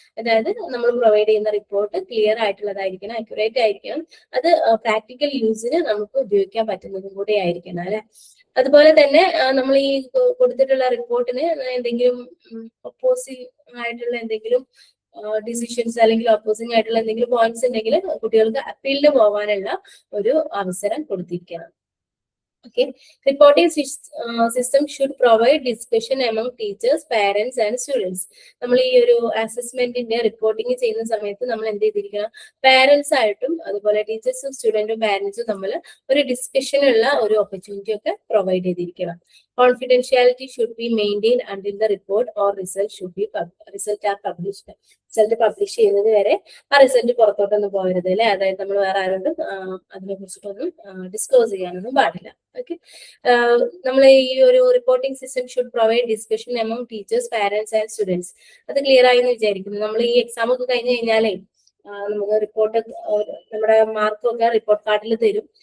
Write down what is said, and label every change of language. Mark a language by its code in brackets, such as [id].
[ml] അതായത് നമ്മൾ പ്രൊവൈഡ് ചെയ്യുന്ന റിപ്പോർട്ട് ക്ലിയർ ആയിട്ടുള്ളതായിരിക്കണം, അക്യുറേറ്റ് ആയിരിക്കണം, അത് പ്രാക്ടിക്കൽ യൂസിന് നമുക്ക് ഉപയോഗിക്കാൻ പറ്റുന്നതും കൂടെ ആയിരിക്കണം അല്ലെ. അതുപോലെ തന്നെ നമ്മൾ ഈ കൊടുത്തിട്ടുള്ള റിപ്പോർട്ടിന് എന്തെങ്കിലും ഒപ്പോസിംഗ് ആയിട്ടുള്ള എന്തെങ്കിലും ഡിസിഷൻസ് അല്ലെങ്കിൽ ഓപ്പോസിംഗ് ആയിട്ടുള്ള എന്തെങ്കിലും പോയിന്റ്സ് ഉണ്ടെങ്കിൽ കുട്ടികൾക്ക് അപ്പീലിന് പോകാനുള്ള ഒരു അവസരം കൊടുത്തിരിക്കണം. [en] Okay, reporting system should provide discussion among teachers, parents and students. [ml] നമ്മൾ ഈ ഒരു അസസ്മെന്റിന്റെ റിപ്പോർട്ടിംഗ് ചെയ്യുന്ന സമയത്ത് നമ്മൾ എന്ത് ചെയ്തിരിക്കണം, പാരന്റ്സ് ആയിട്ടും അതുപോലെ ടീച്ചേഴ്സും സ്റ്റുഡന്റും പാരന്റ്സും തമ്മിൽ ഒരു ഡിസ്കഷനുള്ള ഒരു ഓപ്പർച്യൂണിറ്റി ഒക്കെ പ്രൊവൈഡ് ചെയ്തിരിക്കണം. [en] Confidentiality should be maintained until the report or result are published. [ml] Result publish ചെയ്യുന്നത് വരെ ആ റിസൾട്ട് പുറത്തോട്ടൊന്നും പോകരുത് അല്ലെ. അതായത് നമ്മൾ വേറെ ആരോടും അതിനെ കുറിച്ചിട്ടൊന്നും ഡിസ്ക്ലോസ് ചെയ്യാനൊന്നും പാടില്ല. [en] okay, [ml] നമ്മൾ ഈ ഒരു [en] Reporting system should provide discussion among teachers, parents and students. [ml] അത് ക്ലിയർ ആയി എന്ന് വിചാരിക്കുന്നു. നമ്മൾ ഈ എക്സാം ഒക്കെ കഴിഞ്ഞ് കഴിഞ്ഞാലേ നമുക്ക് റിപ്പോർട്ട് നമ്മുടെ മാർക്കൊക്കെ റിപ്പോർട്ട് കാർഡിൽ തരും.